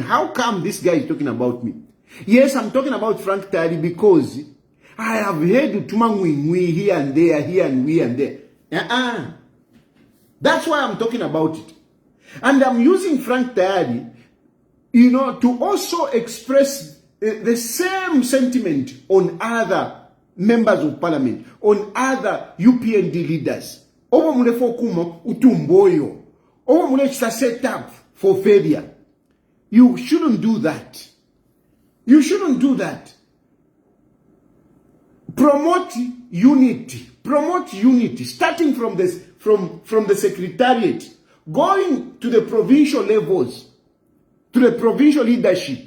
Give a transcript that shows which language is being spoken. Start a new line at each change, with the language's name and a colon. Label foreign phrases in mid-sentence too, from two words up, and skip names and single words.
English: How come this guy is talking about me? Yes, I'm talking about Frank Tayali because I have heard Tumangwingwi here and there, here and there. That's why I'm talking about it. And I'm using Frank Tayali, to also express the same sentiment on other members of parliament, on other UPND leaders.
Bemba: Owo mulefo kumo utumboyo. Owo mulefo
English: set up for failure. You shouldn't do that. You shouldn't do that. Promote unity. Promote unity. Starting from this, from the secretariat, going to the provincial levels, to the provincial leadership.